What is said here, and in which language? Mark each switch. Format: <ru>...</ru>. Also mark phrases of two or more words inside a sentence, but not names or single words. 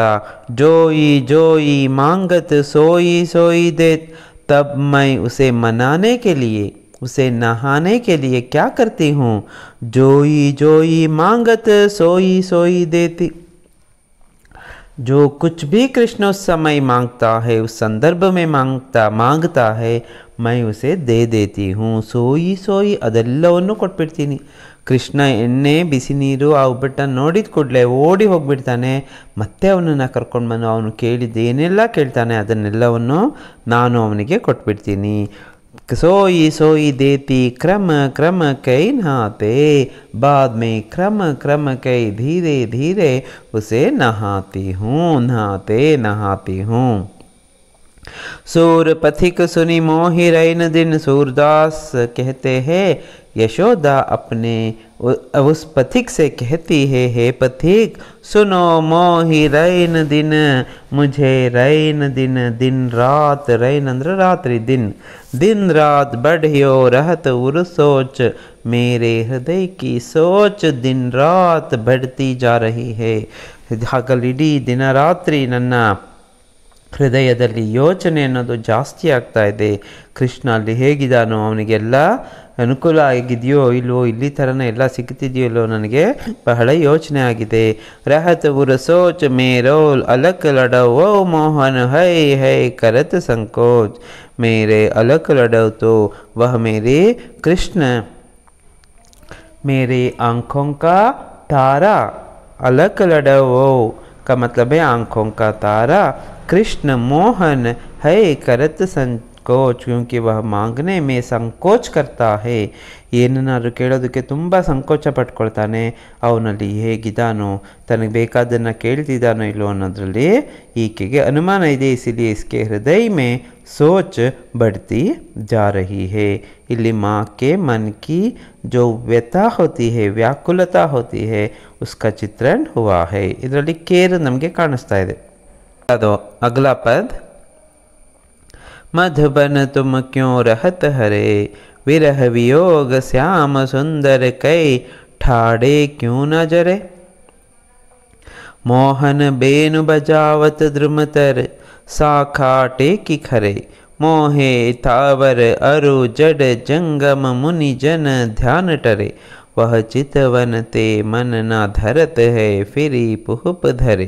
<hi>जोई जोई मांगत सोई सोई देत, तब मैं उसे मनाने के लिए, उसे नहाने के लिए क्या करती हूँ? जोई जोई मांगत सोई सोई देती, जो कुछ भी कृष्ण उस समय मांगता है, उस संदर्भ में मांगता है, मैं उसे दे देती हूँ। सोई सोई</hi> <kn>ಅದೆಲ್ಲವನ್ನು ಕೊಟ್ಬಿಡ್ತೀನಿ। ಕೃಷ್ಣ ಎಣ್ಣೆ ಬಿಸಿ ನೀರು ಆ ಉಬ್ಬಟ್ಟನ್ನು ನೋಡಿದ ಕೂಡಲೇ ಓಡಿ ಹೋಗಿಬಿಡ್ತಾನೆ, ಮತ್ತೆ ಅವನನ್ನು ಕರ್ಕೊಂಡು ಬಂದು ಅವನು ಕೇಳಿದ್ದು ಏನೆಲ್ಲ ಕೇಳ್ತಾನೆ ಅದನ್ನೆಲ್ಲವನ್ನು ನಾನು ಅವನಿಗೆ ಕೊಟ್ಬಿಡ್ತೀನಿ।</kn> <hi>सोई सोई देती क्रम क्रम कई नहाते, बाद में क्रम क्रम कई धीरे धीरे उसे नहाती हूँ, नहाते नहाती हूँ। सूर पथिक सुनी मोहि रैन दिन, सूरदास कहते हैं यशोदा अपने उस पथिक से कहती है, हे पथिक सुनो मोहि रैन दिन, मुझे रैन दिन, दिन रात, रैन अंद्र रात्रि दिन, दिन रात बढ़ियो रहत उर सोच, मेरे हृदय की सोच दिन रात बढ़ती जा रही है।</hi> <kn>ಹಗಲಿಡೀ ದಿನ ರಾತ್ರಿ ನನ್ನ ಹೃದಯದಲ್ಲಿ ಯೋಚನೆ ಅನ್ನೋದು ಜಾಸ್ತಿ ಆಗ್ತಾ ಇದೆ. ಕೃಷ್ಣ ಅಲ್ಲಿ ಹೇಗಿದ್ದಾನೋ, ಅವನಿಗೆಲ್ಲ ಅನುಕೂಲ ಆಗಿದೆಯೋ ಇಲ್ವೋ, ಇಲ್ಲಿ ಥರನೇ ಎಲ್ಲ ಸಿಗ್ತಿದೆಯೋ ಇಲ್ಲೋ, ನನಗೆ ಬಹಳ ಯೋಚನೆ ಆಗಿದೆ.</kn> <hi>रहत उर सोच मेरोल अलक लड़व ओ मोहन है है करत संकोच, मेरे अलक लड़व तो वह मेरे कृष्ण, मेरे आँखों का तारा, अलक लड़व का मतलब है आँखों का तारा, कृष्ण मोहन है करत संकोच, क्योंकि वह मांगने में संकोच करता है.</hi> <kn>ಏನನ್ನಾದ್ರೂ ಕೇಳೋದಕ್ಕೆ ತುಂಬ ಸಂಕೋಚ ಪಟ್ಕೊಳ್ತಾನೆ. ಅವನಲ್ಲಿ ಹೇಗಿದ್ದಾನೋ, ತನಗೆ ಬೇಕಾದನ್ನು ಕೇಳ್ತಿದ್ದಾನೋ ಇಲ್ಲೋ ಅನ್ನೋದ್ರಲ್ಲಿ ಈಕೆಗೆ ಅನುಮಾನ ಇದೆ.</kn> <hi>ಇಸಿಲಿಯೇ इसके हृदय में सोच बढ़ती जा रही है. ಇಲ್ಲಿ माँ के मन की जो व्यथा होती है, व्याकुलता होती है, उसका चित्रण हुआ है.</hi> <kn>ಇದರಲ್ಲಿ ಕೇರ್ ನಮಗೆ ಕಾಣಿಸ್ತಾ ಇದೆ.</kn> <hi>ಅದು अगला पद, मधुबन तुम क्यों रहत हरे, विरह वियोग श्याम सुंदर कई ठाड़े क्यों न जरे, मोहन बेनु बजावत द्रुमतर, साखा टेकी खरे, मोहे थावर अरु जड जंगम मुनि जन ध्यान टरे, वह चितवन ते मन न धरत है फिरी पुहुप धरे.</hi>